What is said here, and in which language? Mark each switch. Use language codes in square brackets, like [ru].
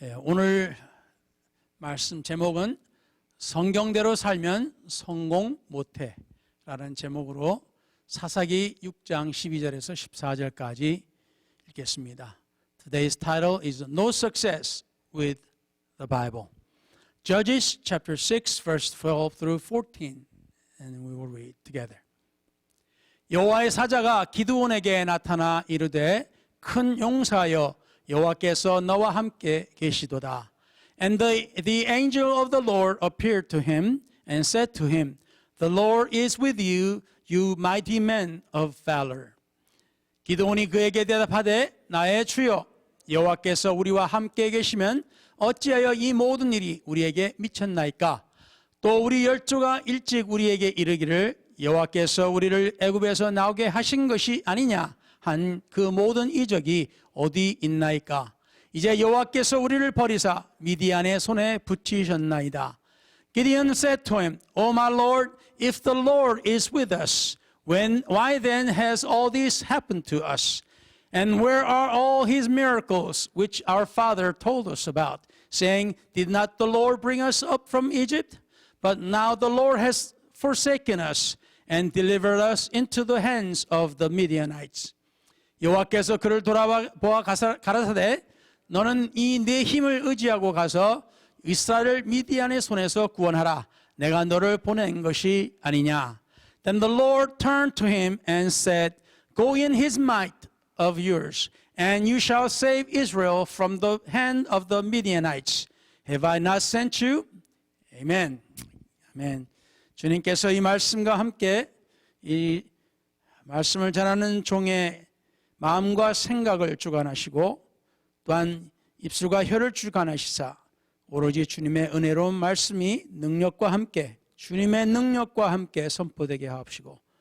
[ko] 오늘 말씀 제목은 성경대로 살면 성공 못해 라는 제목으로 사사기 6장 12절에서 14절까지 읽겠습니다. [en] Today's title is No Success with the Bible. Judges chapter 6 verse 12 through 14 and we will read together. [ko] 여호와의 사자가 기드온에게 나타나 이르되 큰 용사여 여호와께서 너와 함께 계시도다. [en] And the angel of the Lord appeared to him and said to him, The Lord is with you, you mighty men of valor. [ko] 기드온이 그에게 대답하되 나의 주여 여호와께서 우리와 함께 계시면 어찌하여 이 모든 일이 우리에게 미쳤나이까? 또 우리 열조가 일찍 우리에게 이르기를 여호와께서 우리를 애굽에서 나오게 하신 것이 아니냐 한 그 모든 이적이 어디 있나이까? 이제 여호와께서 우리를 버리사 미디안의 손에 붙이셨나이다. [en] Gideon said to him, O my Lord, if the Lord is with us, why then has all this happened to us? And where are all his miracles which our father told us about, saying, Did not the Lord bring us up from Egypt? But now the Lord has forsaken us and delivered us into the hands of the Midianites. [ko] 여호와께서 그를 돌아보아 가라사대 너는 이 내 힘을 의지하고 가서 이스라엘을 미디안의 손에서 구원하라. 내가 너를 보낸 것이 아니냐. [en] Then the Lord turned to him and said, Go in his might of yours, and you shall save Israel from the hand of the Midianites. Have I not sent you? Amen. 아멘. [ko] 주님께서 이 말씀과 함께 이 말씀을 전하는 종의 마음과 생각을 주관하시고 또한 입술과 혀를 주관하시사 오로지 주님의 은혜로운 말씀이 능력과 함께 주님의 능력과 함께 선포되게 하옵시고